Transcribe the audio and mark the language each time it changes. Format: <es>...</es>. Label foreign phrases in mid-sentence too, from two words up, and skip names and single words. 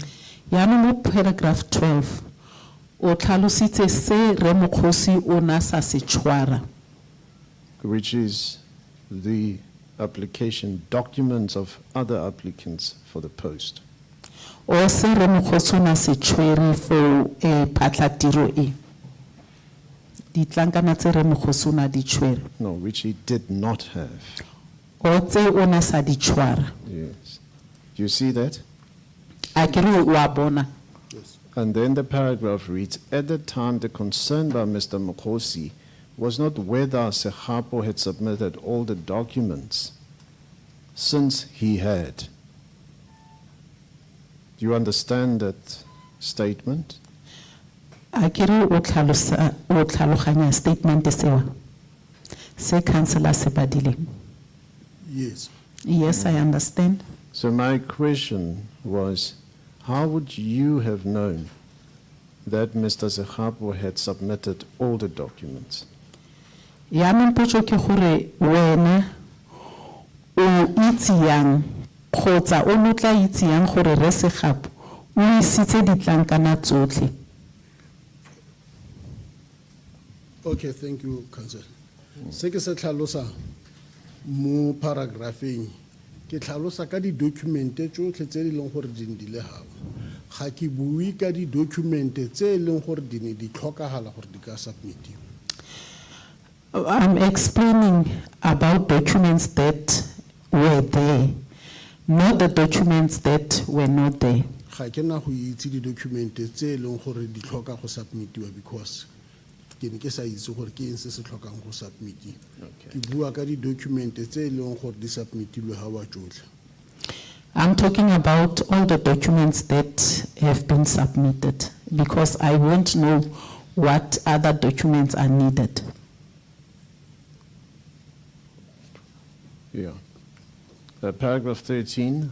<tn>Yaanong mo paragraph 12 o tlhalositse se re Mokgosi o na sa se tshwara,</tn> <en>Which is the application documents of other applicants for the post.</en> <tn>o se re Mokgosi o na se tshwere for phatlatiro e. Ditlankana tse re Mokgosi o na di tshwere.</tn> <en>No, which he did not have.</en> <tn>O tse o na sa di tshwara.</tn> <en>Yes. Do you see that?</en> <tn>A ke re wa bona.</tn> <en>And then the paragraph reads, at the time, the concern by Mr. Mokgosi was not whether 𝐬𝐮𝐬𝐫𝐿 had submitted all the documents, since he had. Do you understand that statement?</en> <tn>A ke re o tlhaloganya statement sewa. Se councillor se badileng.</tn> <en>Yes. Yes, I understand. So my question was, how would you have known that Mr. 𝐬𝐮𝐬𝐫𝐿 had submitted all the documents?</en> <tn>Yaanong potso ke gore wena o itse yang kgotsa o no tla itse yang gore re Segapo o isitse ditlankana tsotlhe.</tn> <en>Okay, thank you, Counsel.</en> <tn>Se ke se tlhalosang mo paragrapheng, ke tlhalosa ka di documente tsotlhe tse di leng gore di ndile gago. Ga ke bui ka di documente tse leng gore di ne di tlhokagala gore di ka submitiwa.</tn> <en>I'm explaining about documents that were there, not the documents that were not there.</en> <tn>Ga ke na go itse di documente tse leng gore di tlhoka go submitiwa because ke ne ke sa itse gore ke eng se se tlhokang go submitiwa. Ke bua ka di documente tse leng gore di submitilwe ga wa tsotlhe.</tn> <en>I'm talking about all the documents that have been submitted because I won't know what other documents are needed. Yeah. Paragraph 13.</en>